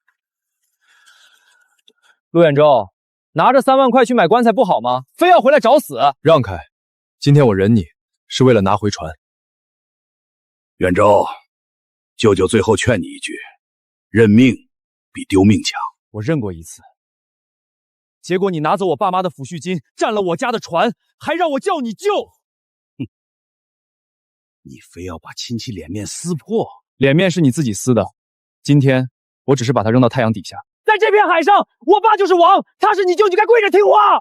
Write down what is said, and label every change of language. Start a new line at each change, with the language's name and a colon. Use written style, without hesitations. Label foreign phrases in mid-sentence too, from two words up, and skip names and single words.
Chinese: 陸遠州，拿着3萬塊去買棺材不好嗎？非要回來找死？讓開，今天我忍你是為了拿回船。遠州，舅舅最後勸你一句，認命比丟命強。我認過一次，結果你拿走我爸媽的撫恤金，占了我家的船，還讓我叫你舅。哼，你非要把親戚臉面撕破？臉面是你自己撕的，今天我只是把它扔到太陽底下。在這片海上，我爸就是王，他是你舅，你該跪着聽話。